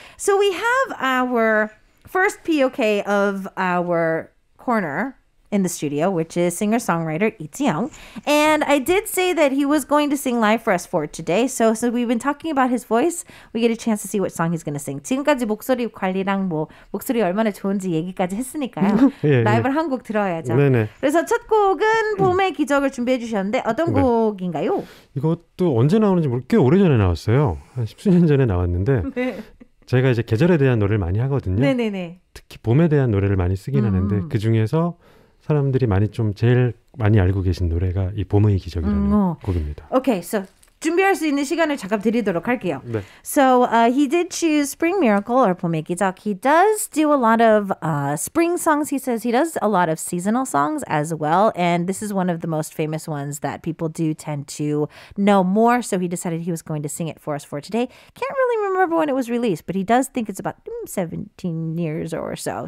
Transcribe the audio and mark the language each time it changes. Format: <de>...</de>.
<en>So we have our first POK of our corner in the studio, which is singer-songwriter EZ Hyoung. And I did say that he was going to sing live for us for today. So we've been talking about his voice. We get a chance to see what song he's going to sing.</en> <ko>지금까지 목소리 관리랑 목소리 얼마나 좋은지 얘기까지 했으니까요. 라이브를 한 곡 들어야죠. 네네. 그래서 첫 곡은 봄의 기적을 준비해 주셨는데 어떤 곡인가요? 이것도 언제 나오는지 꽤 오래전에 나왔어요. 한 10수년 전에 나왔는데 제가 이제 계절에 대한 노래를 많이 하거든요. 네네네. 특히 봄에 대한 노래를 많이 쓰긴 하는데 그중에서 사람들이 제일 많이 알고 계신 노래가 이 봄의 기적이라는 곡입니다.</ko> <en>Okay, so</en> <ko>준비할 수 있는 시간을 잠깐 드리도록 할게요. 네.</ko> <en>So he did choose Spring Miracle or 봄의 기적. He does do a lot of spring songs. He says he does a lot of seasonal songs as well. And this is one of the most famous ones that people do tend to know more. So he decided he was going to sing it for us for today. Can't really remember when it was released, but he does think it's about 17 years or so.</en>